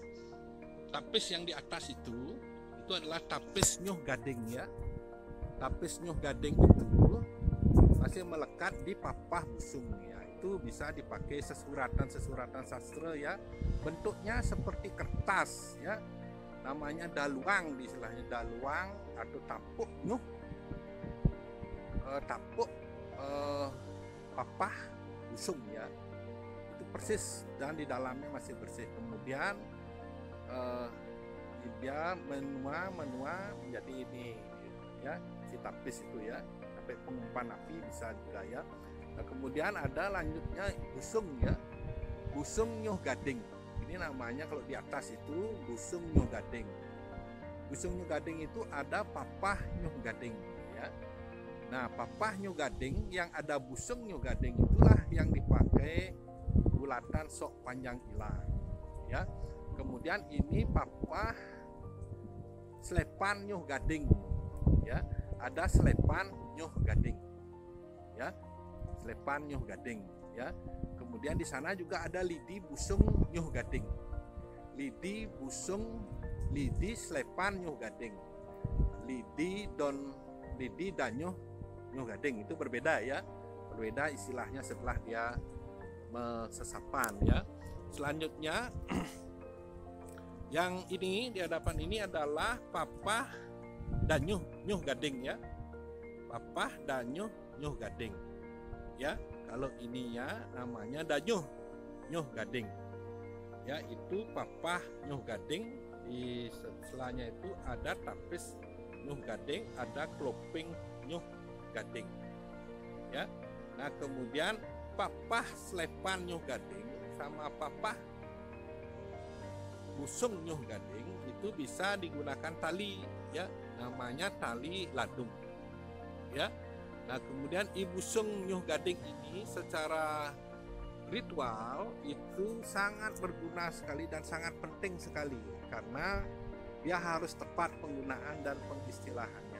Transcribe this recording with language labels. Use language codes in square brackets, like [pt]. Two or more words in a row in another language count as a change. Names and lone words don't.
[id] Tapis yang di atas itu adalah tapis Nyuh Gading ya. Tapis Nyuh Gading itu masih melekat di papah busung ya. Itu bisa dipakai sesuratan sastra ya. Bentuknya seperti kertas ya. Namanya daluang, istilahnya daluang atau [ban] tapuk nyuh. [id] Tapuk papah busung ya. Itu persis dan di dalamnya masih bersih. Kemudian dia menua menjadi ini ya, si tapis itu ya. Sampai pengumpan api bisa juga ya. Nah, kemudian ada lanjutnya busung ya, busung Nyuh Gading. Ini namanya kalau di atas itu busung Nyuh Gading. Busung Nyuh Gading itu ada papah Nyuh Gading ya. Nah, papah Nyuh Gading yang ada busung Nyuh Gading itulah yang dipakai gula Selatan Sok Panjang Ilang ya. Kemudian ini Papah Slepan Nyuh Gading ya, ada Slepan Nyuh Gading ya, Slepan Nyuh Gading ya. Kemudian di sana juga ada Lidi Busung Nyuh Gading, Lidi Busung, Lidi Slepan Nyuh Gading, Lidi dan Nyuh Gading itu berbeda ya, berbeda istilahnya setelah dia sesapan ya. Selanjutnya yang ini di hadapan ini adalah Papah Danyuh Nyuh Gading ya, Papah Danyuh Nyuh Gading ya. Kalau ininya namanya Danyuh Nyuh Gading ya, itu Papah Nyuh Gading. Di sebelahnya itu ada Tapis Nyuh Gading, ada Kloping Nyuh Gading ya. Nah kemudian Papah Slepan Nyuh Gading sama Papah Busung Nyuh Gading itu bisa digunakan tali ya, namanya tali ladung ya. Nah kemudian Ibusung Nyuh Gading ini secara ritual itu sangat berguna sekali dan sangat penting sekali, karena dia harus tepat penggunaan dan pengistilahannya.